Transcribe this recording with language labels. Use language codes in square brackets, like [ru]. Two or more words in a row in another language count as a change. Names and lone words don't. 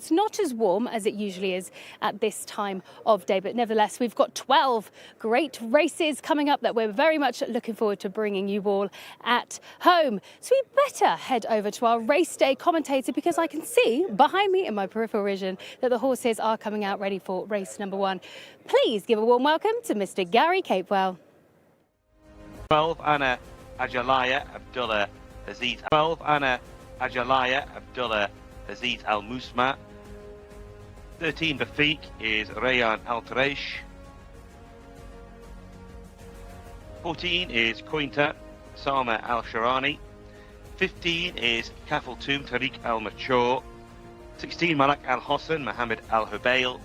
[en] It's not as warm as it usually is at this time of day, but nevertheless, we've got 12 great races coming up that we're very much looking forward to bringing you all at home. So we better head over to our race day commentator because I can see behind me in my peripheral vision that the horses are coming out ready for race number 1. Please give a warm welcome to Mr. Gary Capewell. 12 Anna Ajalaya Abdullah Aziz. 12 Anna Ajalaya Abdullah Aziz Al Musma. 13 Bafiq is Rayan Al Taresh. 14 is Kointa Sama Al Sharani. 15 is Kafal Toom Tariq Al Machour. 16 Malak Al Hossan Mohammed Al Hubail.